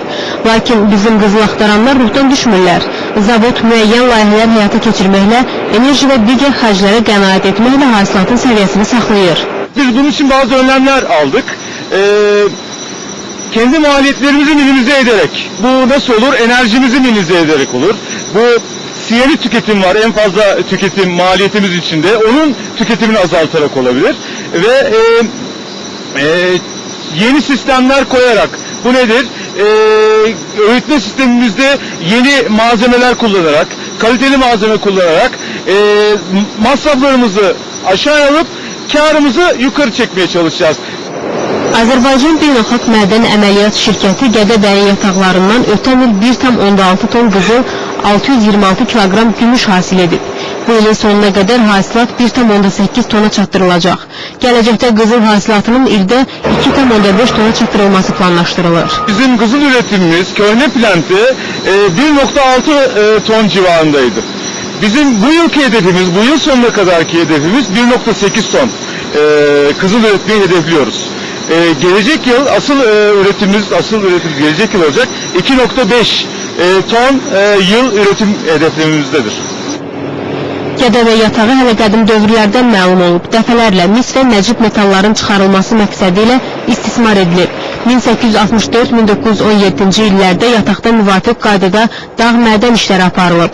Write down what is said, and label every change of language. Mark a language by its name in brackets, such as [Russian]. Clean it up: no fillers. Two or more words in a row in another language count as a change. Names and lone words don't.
[Azerbaijani] Lakin bizim qızıl axtaranlar ruhdan düşmürlər. Zavod müəyyən layihələr həyata keçirməklə, enerji və digər xərclərə qənaət etməklə hasilatın səviyyəsini saxlayır. [Turkish] Biz bunun için bazı önlemler aldık. Kendi maliyetlerimizi minimize ederek. Bu nasıl olur? Enerjimizi minimize ederek olur. Bu siyeri tüketim var, en fazla tüketim maliyetimiz içinde, onun tüketimini azaltarak olabilir ve yeni sistemler koyarak, bu nedir? Öğütme sistemimizde yeni malzemeler kullanarak, kaliteli malzeme kullanarak masraflarımızı aşağı alıp karımızı yukarı çekmeye çalışacağız. [Azerbaijani] Azərbaycan Beynəlxalq Mədən Əməliyyat Şirkəti Gədəbəyin yataqlarından ötən il 1,6 ton qızıl, 626 kiloqram gümüş hasil edib. Bu ilin sonuna qədər hasilat 1,8 tona çatdırılacaq. Gələcəkdə qızıl hasilatının ildə 2,5 tona çatdırılması planlaşdırılır. [Turkish] Bizim qızıl üretimimiz Köhne Plantı 1,6 ton civarındaydı. Bizim bu yılki hedefimiz, bu yıl sonuna kadarki hedefimiz 1,8 ton kızıl üretmeyi hedefliyoruz. Gelecek yıl asıl üretim gelecek yıl olacak 2,5 ton yıl üretim hedeflememizdedir. [Azerbaijani] Gədəbəy yatağı hələ qədim dövrlərdən məlum olub. Dəfələrlə mis və nəcib metalların çıxarılması məqsədi ilə istismar edilib. 1864-1917-ci illərdə yataqda müvafiq qaydada dağ mədən işləri aparılıb.